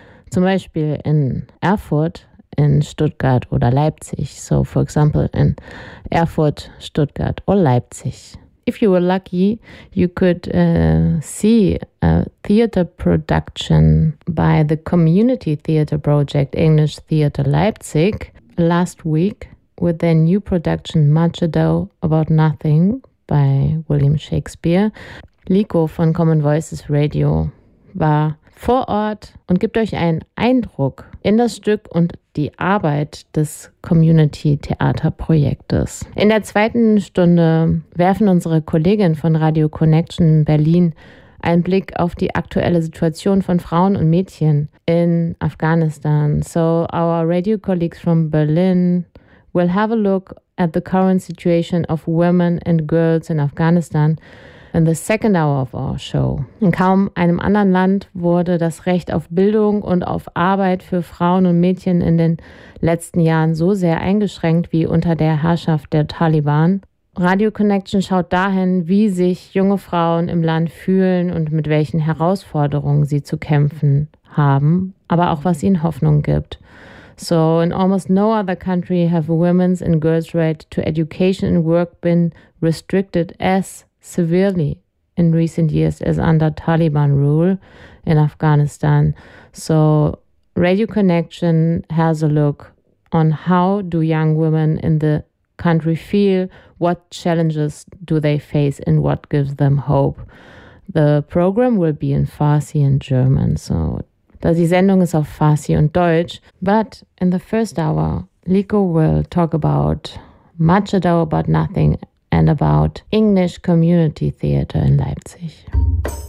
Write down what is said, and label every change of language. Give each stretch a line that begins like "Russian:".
German: zum Beispiel in Erfurt, in Stuttgart oder Leipzig.
English: So, for example, in Erfurt, Stuttgart or Leipzig. If you were lucky, you could see a theater production by the Community Theater Project English Theater Leipzig last week with their new production Much Ado About Nothing by William Shakespeare.
German: Liko von Common Voices Radio war vor Ort und gibt euch einen Eindruck in das Stück und die Arbeit des Community-Theater-Projektes. In der zweiten Stunde werfen unsere Kolleginnen von Radio Connection Berlin einen Blick auf die aktuelle Situation von Frauen und Mädchen in Afghanistan.
English: So our radio colleagues from Berlin will have a look at the current situation of women and girls in Afghanistan in the second hour of our show.
German: In kaum einem anderen Land wurde das Recht auf Bildung und auf Arbeit für Frauen und Mädchen in den letzten Jahren so sehr eingeschränkt wie unter der Herrschaft der Taliban. Radio Connection schaut dahin, wie sich junge Frauen im Land fühlen und mit welchen Herausforderungen sie zu kämpfen haben, aber auch was ihnen Hoffnung gibt.
English: So, in almost no other country have women's and girls' right to education and work been restricted as severely in recent years as under Taliban rule in Afghanistan. So Radio Connection has a look on how do young women in the country feel, what challenges do they face and what gives them hope. The program will be in Farsi and German.
German: So die Sendung ist auf Farsi und Deutsch.
English: But in the first hour, Liko will talk about Much Ado About Nothing and about English Community Theater in Leipzig.